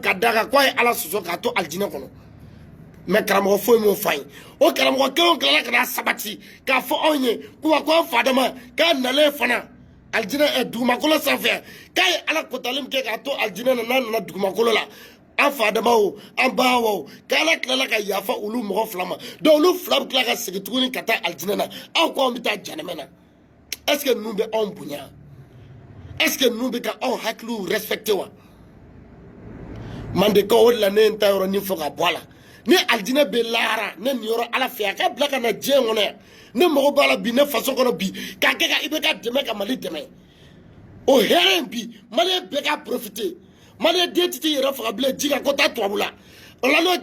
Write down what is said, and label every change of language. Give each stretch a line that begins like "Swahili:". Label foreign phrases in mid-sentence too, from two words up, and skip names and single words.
Bambara: ka da kan k'a ye ala sɔsɔ k'a to aljinɛ kɔnɔ mɛ karamɔgɔ foyi m'o fɔ an ye o karamɔgɔ kelenw tilala ka na sabati k'a fɔ anw ye ko wa ko an fadama k'a nalen fana aljinɛ dugumakolo sanfɛ k'a ye ala kotali min kɛ k'a to aljinɛ na n'a nana dugumakolo la an fadama o an ba o k'ala tilala ka yafa olu mɔgɔ fila ma donc olu fila bɛ tila ka segin tuguni ka taa aljinɛ na aw ko an bɛ taa janɛmɛ na
French: est ce que
Bambara: ninnu bɛ anw bonya
French: est ce que
Bambara: ninnu bɛ ka anw hakiliw respecté wa mandekaw o de la ne ye n ta yɔrɔnin fɔ ka bɔ a la ni aljinɛ bɛ lahara ne nin yɔrɔ ala fɛ a ka bila ka na diɲɛ kɔnɔ yan ne mago b'a la bi ne faso kɔnɔ bi k'a kɛ ka i bɛ ka dɛmɛ ka mali dɛmɛ o hɛrɛ in bi maliyɛn bɛɛ ka profiter maliyɛn den tɛ t'i yɛrɛ faga bilen ji kan ko taa tubabu la o la n'o